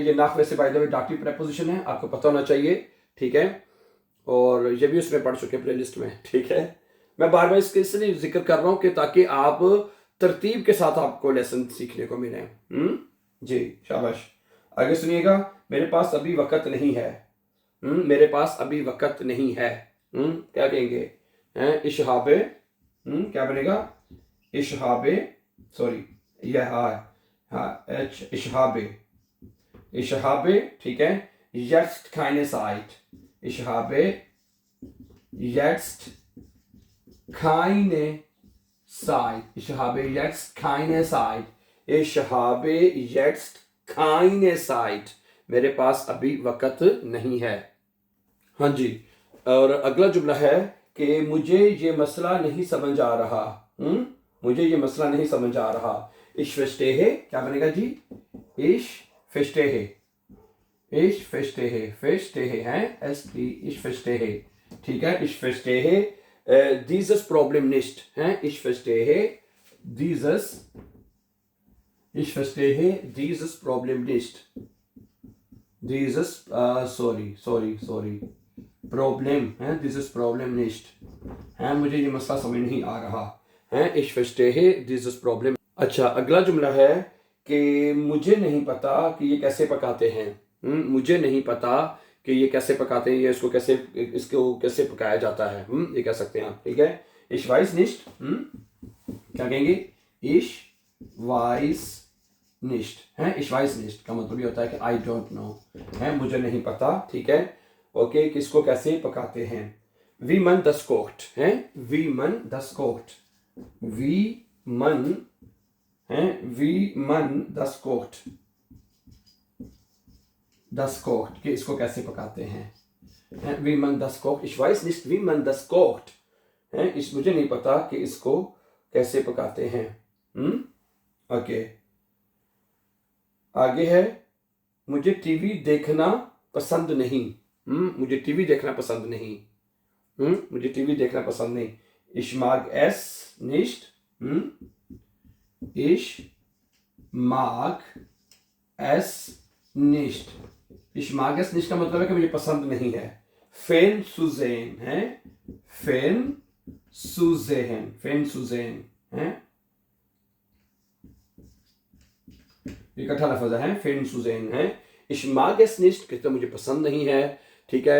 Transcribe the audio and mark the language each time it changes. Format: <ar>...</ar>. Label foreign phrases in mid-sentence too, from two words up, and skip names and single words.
<hi>ये nach वैसे</hi> <en>by the way dative preposition</en> <hi>है, आपको पता होना चाहिए, ठीक है, और ये भी उसमें पढ़ चुके प्लेलिस्ट में, ठीक है. मैं बार बार इसके इसलिए जिक्र कर रहा हूँ कि ताकि आप तरतीब के साथ आपको लेसन सीखने को मिले. जी, शाबाश. आगे सुनिएगा. मेरे पास अभी वक्त नहीं है, मेरे पास अभी वक्त नहीं है, क्या कहेंगे?</hi> <de>ich habe,</de> <hi>क्या बनेगा?</hi> <de>ich habe, सॉरी, यह ich habe,</de> <hi>ठीक है,</hi> <de>jetzt keine Zeit, ich habe jetzt keine Zeit. Ich habe jetzt keine Zeit. Ich habe jetzt keine Zeit.</de> <hi>मेरे पास अभी वक़्त नहीं है. हाँ जी. और अगला जुमला है कि मुझे ये मसला नहीं समझ आ रहा. मुझे ये मसला नहीं समझ आ रहा.</hi> <de>Ich verstehe</de> <hi>क्या बनेगा जी?</hi> <de>Ich verstehe. Ich verstehe. Verstehe है ich verstehe.</de> <hi>ठीक है.</hi> <de>Ich verstehe dieses Problem nicht. Ich verstehe dieses Problem nicht. Dieses sorry Problem dieses Problem nicht.</de> <hi>मुझे ये मसला समझ नहीं आ रहा.</hi> <de>Ich verstehe dieses Problem.</de> <hi>अच्छा, अगला जुमला है कि मुझे नहीं पता कि ये कैसे पकाते हैं. मुझे नहीं पता कि ये कैसे पकाते हैं, ये इसको कैसे पकाया जाता है. ये कह सकते हैं आप. ठीक है.</hi> <de>Ich weiß nicht.</de> <hi>क्या कहेंगे?</hi> <de>Ich weiß nicht. Ich weiß nicht</de> <hi>का मतलब ये होता है कि</hi> <en>I don't know.</en> <hi>मुझे नहीं पता. ठीक है. ओके. किसको कैसे पकाते हैं.</hi> <de>Wie man das kocht. Wie man das kocht. Wie man das kocht. Das kocht</de> <hi>कि इसको कैसे पकाते हैं.</hi> <de>Wie man das kocht. Ich weiß nicht wie man das kocht.</de> <hi>मुझे नहीं पता कि इसको कैसे पकाते हैं. ओके. आगे है मुझे टीवी देखना पसंद नहीं. मुझे टीवी देखना पसंद नहीं. मुझे टीवी देखना पसंद नहीं.</hi> <de>Ich mag es nicht. Ich mag es nicht. Ich mag es nicht</de> <hi>का मतलब है कि मुझे पसंद नहीं है. Fernzusehen है.</hi> <de>Fernzusehen है.</de> <hi>इकट्ठा लफ्ज़ है.</hi> <de>Fernzusehen है. Ich mag es nicht</de> <hi>कहते मुझे पसंद नहीं है. ठीक है.</hi>